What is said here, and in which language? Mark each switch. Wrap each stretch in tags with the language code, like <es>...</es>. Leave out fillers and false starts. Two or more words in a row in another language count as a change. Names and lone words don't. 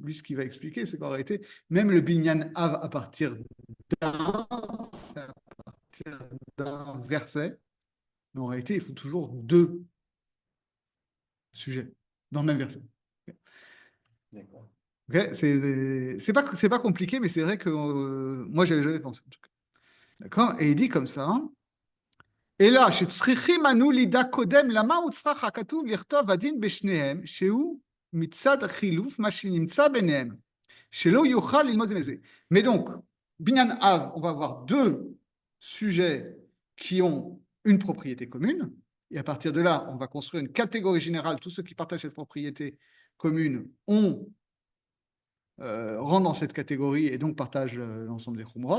<fr>Lui, ce qu'il va expliquer, c'est qu'en réalité, même le</fr> <he>בניין אב</he> <fr>à partir d'un, c'est à partir d'un verset, mais en réalité, il faut toujours deux sujets dans le même verset. D'accord. Okay, c'est pas compliqué, mais c'est vrai que moi, j'avais jamais pensé. En tout cas. D'accord? Et il dit comme ça. Et là,</fr> <he>שצריכים אנו לידע קודם למה הוצרך הכתוב לכתוב הדין בשניהם, שהוא מצד החילוף מה שנמצא ביניהם, שלא יוכל ללמוד זה מזה.</he> <fr>Mais donc,</fr> <he>בניין אב,</he> <fr>on va avoir deux sujets qui ont une propriété commune, et à partir de là, on va construire une catégorie générale. Tous ceux qui partagent cette propriété commune rentrent dans cette catégorie et donc partagent l'ensemble des Khumrot.</fr>